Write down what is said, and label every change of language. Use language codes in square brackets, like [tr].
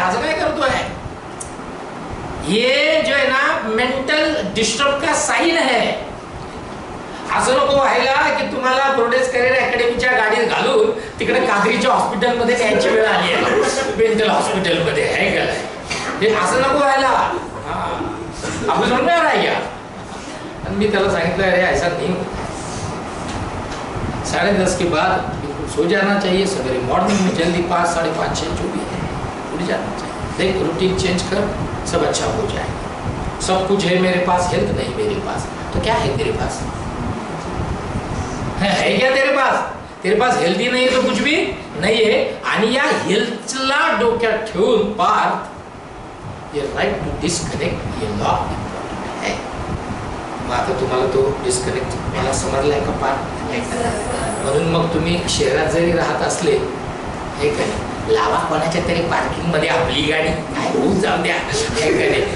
[mr] असं काय करतोय, ये जो आहे ना मेंटल डिस्टर्ब [hi] का साइन है. [mr] असं नको व्हायला की तुम्हाला प्रोडेस करिअर अकॅडमीच्या गाडीत घालून तिकडे कादरीच्या हॉस्पिटलमध्ये न्यायची वेळ आली आहे, मेंटल हॉस्पिटलमध्ये आहे का. हे असं नको व्हायला. आपण समजणार आहे या. आणि मी त्याला सांगितलं अरे [hi] ऐसा नहीं होता, 10:30 के बाद बिल्कुल सो जाना चाहिए, सवेरे मॉर्निंग में जल्दी 5, 5:30, 6 जो भी है उठ जाना चाहिए. देख रूटीन चेंज कर, सब अच्छा हो जाएगा. सब कुछ है मेरे पास, हेल्थ नहीं मेरे पास. तो क्या है तेरे पास? है क्या तेरे पास? तेरे पास [mr] हेल्दी नाही तो कुछ भी नाही आहे. आणि या हेल्थला डोक्यात ठेवून पार्थ ये राइट टू डिस्कनेक्ट [hi] ये लॉ इम्पॉर्टंट है. [mr] मग आता तुम्हाला तो डिस्कनेक्ट मला समजलाय का पार्थ? म्हणून मग तुम्ही शहरात जरी राहत असले हे काय लावा कोणाच्या तरी पार्किंग मध्ये आपली गाडी, काय होऊन जाऊ द्या हे काय.